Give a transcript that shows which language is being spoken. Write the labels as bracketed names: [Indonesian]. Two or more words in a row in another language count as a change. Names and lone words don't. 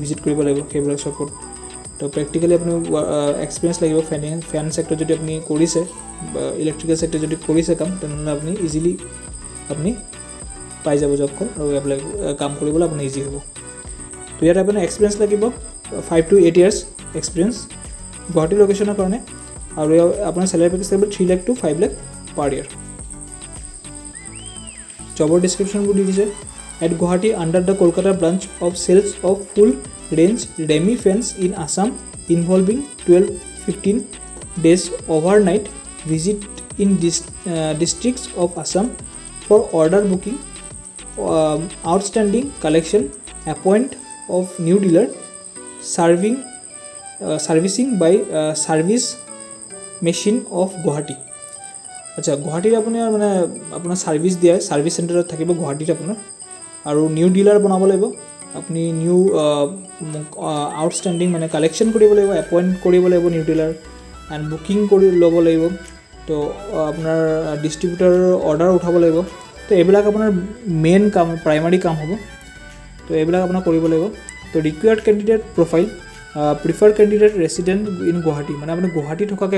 [Assamese] ভিজিট কৰিব লাগিব সেইবিলাক শ্বপত তো প্ৰেক্টিকেলি আপুনি এক্সপিৰিয়েঞ্চ লাগিব [English] fan sector [Assamese] যদি আপুনি কৰিছে বা [English] electrical sector [Assamese] যদি কৰিছে কাম তেনেহ'লে আপুনি ইজিলি আপুনি পাই যাব জবখন আৰু এপ্লাই কাম কৰিবলৈ আপুনি ইজি হ'ব তো ইয়াত আপোনাৰ এক্সপিৰিয়েঞ্চ লাগিব [English] 5 to 8 years [Assamese] এক্সপিৰিয়েঞ্চ গুৱাহাটী লোকেশ্যনৰ কাৰণে আৰু আপোনাৰ [English] salary package [Assamese] থাকিব [English] 3 lakh to 5 lakh per year [Assamese] জবৰ ডিছক্ৰিপশ্যনবোৰ দি দিছে [English] at Guwahati under the Kolkata branch of sales of full range Remy fans in Assam involving 12-15 days overnight visit in districts of Assam for order booking outstanding collection appoint of new dealer servicing by service machine of Guwahati [Assamese] আচ্ছা গুৱাহাটীত আপোনাৰ মানে আপোনাৰ ছাৰ্ভিচ দিয়ে ছাৰ্ভিচ চেণ্টাৰত থাকিব গুৱাহাটীত আপোনাৰ আৰু [English] new dealer [Assamese] বনাব লাগিব আপুনি নিউ আউটষ্টেণ্ডিং মানে কালেকশ্যন কৰিব লাগিব এপইণ্ট কৰিব লাগিব [English] new dealer [Assamese] এণ্ড বুকিং কৰি ল'ব লাগিব তো আপোনাৰ ডিষ্ট্ৰিবিউটৰ অৰ্ডাৰ উঠাব লাগিব তো এইবিলাক আপোনাৰ মেইন কাম প্ৰাইমাৰী কাম হ'ব তো এইবিলাক আপোনাৰ কৰিব লাগিব তো [English] required candidate profile preferred candidate resident in Guwahati [Assamese] মানে আপুনি গুৱাহাটী থকাকৈ